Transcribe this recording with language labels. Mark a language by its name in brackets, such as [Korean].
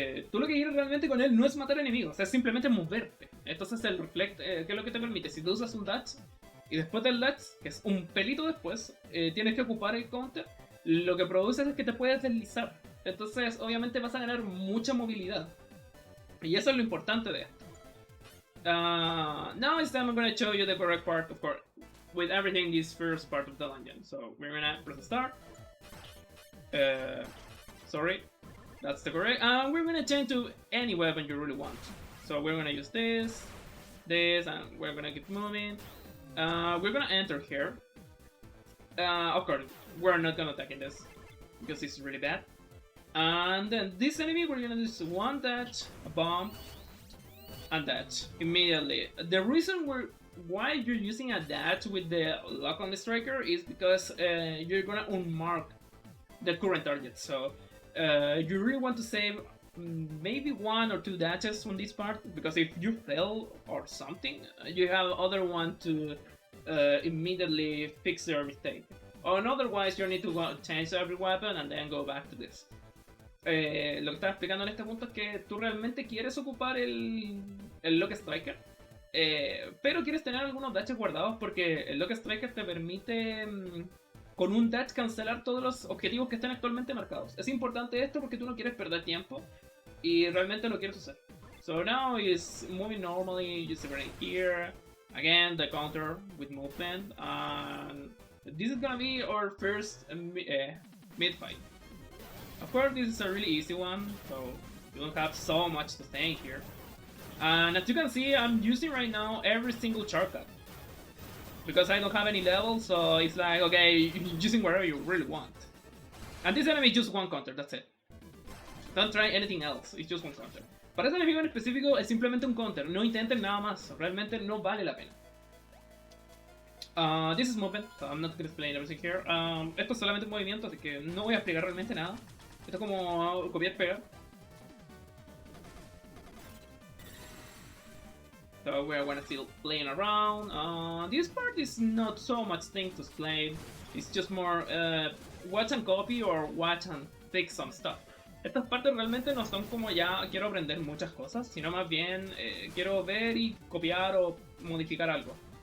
[Spanish] Tú lo que quieres realmente con él no es matar enemigos, es simplemente moverte. Entonces el reflect, ¿qué es lo que te permite? Si tú usas un dash y después del dash, que es un pelito después, tienes que ocupar el counter, lo que produce es que te puedes deslizar. Entonces obviamente vas a ganar mucha movilidad. Y eso es lo importante de esto. [English] Now it's time I'm gonna show you the correct part, of course, with everything this first part of the dungeon. So we're gonna press start. Sorry, that's the correct. We're gonna change to any weapon you really want. So we're gonna use this, and we're gonna keep moving. We're gonna enter here. Of course, we're not gonna attack in this because it's really bad. And then this enemy, we're gonna do one dash, a bomb, and dash immediately. The reason why you're using a dash with the lock on the striker is because you're gonna unmark the current target. So you really want to save maybe 1 or 2 dashes on this part, because if you fail or something, you have other one to immediately fix your mistake. Or otherwise, you need to change every weapon and then go back to this. [Spanish] Lo que estaba explicando en este punto es que tú realmente quieres ocupar el Lock Striker, pero quieres tener algunos dashes guardados porque el Lock Striker te permite con un dash cancelar todos los objetivos que están actualmente marcados. Es importante esto porque tú no quieres perder tiempo y realmente lo quieres usar. [English] So now he's moving normally, just right here. Again, the counter with movement, and this is gonna be our first mid fight. Of course, this is a really easy one, so you don't have so much to say here. And as you can see, I'm using right now every single shortcut, because I don't have any levels, so it's like, okay, using whatever you really want. And this enemy is just one counter, that's it. Don't try anything else, it's just one counter. [Spanish] Para ese enemigo en específico es simplemente un counter, no intenten nada más, realmente no vale la pena. [English] This is movement, so I'm not going to explain everything here. [Spanish] Esto es solamente un movimiento, así que no voy a explicar realmente nada. Esto es como copiar y pegar. [English] So we're gonna still playing around. This part is not so much thing to explain. It's just more watch and copy or watch and fix some stuff. [Spanish] Estas partes realmente no son como ya quiero aprender muchas cosas, sino más bien quiero ver y copiar o modificar algo.